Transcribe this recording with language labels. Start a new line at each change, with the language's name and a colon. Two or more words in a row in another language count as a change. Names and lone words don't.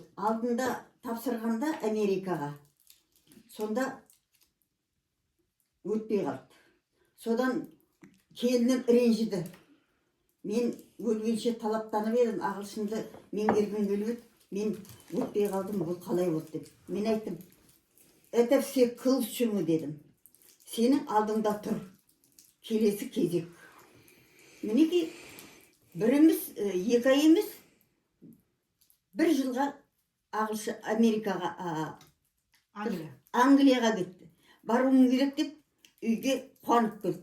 Kazakh: Алдында тапсырғанда Америкаға. Сонда өтпей қалды. Содан келінім ренжіді. Мен өлгенше талаптанып едім, ағылшынды меңгергім келіп еді. Мен өтпей қалдым, бұл қалай болды деп. Мен айттым,
Russian: это все к лучшему дедім.
Kazakh: Сенің алдыңда тұр. Келесі кезек. Мінекей, бір емес, екі ай емес, бір жылға Америкаға, Англияға кетті. Баруым керек деп, үйге қуанып келді.